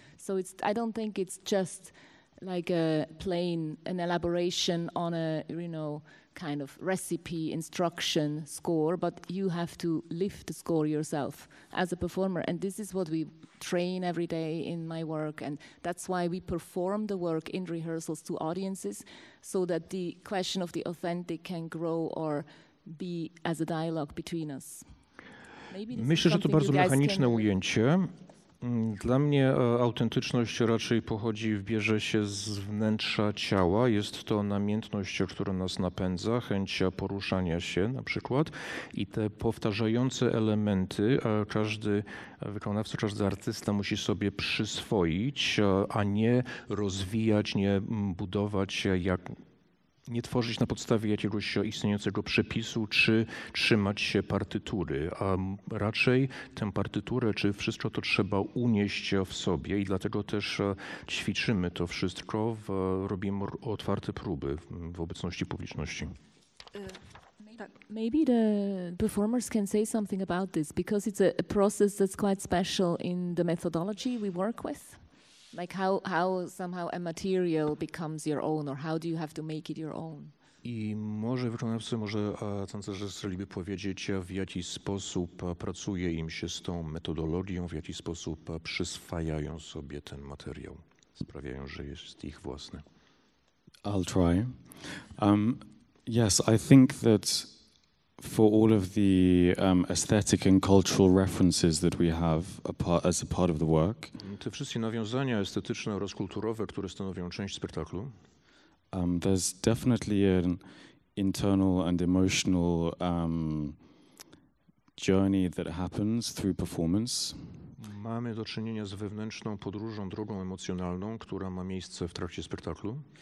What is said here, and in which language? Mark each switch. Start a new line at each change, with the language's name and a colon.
English: So I don't think it's just like an elaboration on a, kind of recipe, instruction, score, but you have to live the score yourself as a performer. And this is what we train every day in my work. And that's why we perform the work in rehearsals to audiences, so that the question of the authentic can grow or be as a dialogue between us.
Polish: Myślę, że to bardzo mechaniczne ujęcie. Dla mnie autentyczność raczej bierze się z wnętrza ciała. Jest to namiętność, która nas napędza, chęć poruszania się na przykład. I te powtarzające elementy każdy wykonawca, każdy artysta musi sobie przyswoić, a nie rozwijać, nie budować nie tworzyć na podstawie jakiegoś istniejącego przepisu, czy trzymać się partytury, a raczej tę partyturę, czy wszystko to trzeba unieść w sobie i dlatego też ćwiczymy to wszystko, robimy otwarte próby w obecności publiczności.
English: Maybe the performers can say something about this, because it's a process that's quite special in the methodology we work with. Like how somehow a material becomes your own, or how do you have to make it your own?
Polish: I może wykonawcy, może tancerze chcieliby powiedzieć, w jaki sposób pracuje im się z tą metodologią, w jaki sposób przyswajają sobie ten materiał, sprawiają, że jest ich własny.
English: I'll try. Yes, I think that for all of the aesthetic and cultural references that we have as a part of the work,
Polish: Te wszystkie nawiązania estetyczne oraz kulturowe, które stanowią część spektaklu,
English: there's definitely an internal and emotional journey that happens through performance.
Polish: mamy do czynienia z wewnętrzną podróżą, drogą emocjonalną, która ma miejsce w trakcie spektaklu,